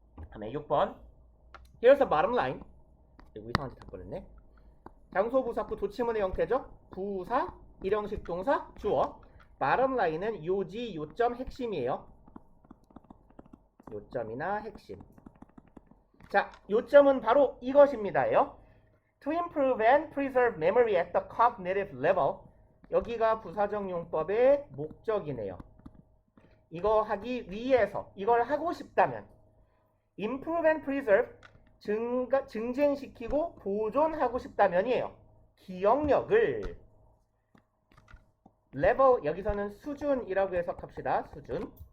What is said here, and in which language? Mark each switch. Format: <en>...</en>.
<ko>다음에 6번</ko> <en>Here's the bottom line.</en> <ko>이거 이상한 짓 할 뻔했네. 장소 부사구 도치문의 형태죠. 부사, 일형식 동사, 주어. bottom line은 요지, 요점, 핵심이에요. 요점이나 핵심. 자, 요점은 바로 이것입니다요.</ko> <en>To improve and preserve memory at the cognitive level.</en> <ko>여기가 부사적 용법의 목적이네요. 이거 하기 위해서, 이걸 하고 싶다면</ko> <en>improve and preserve,</en> <ko>증진시키고 보존하고 싶다면이에요. 기억력을 level, 여기서는 수준이라고 해석합시다. 수준.</ko>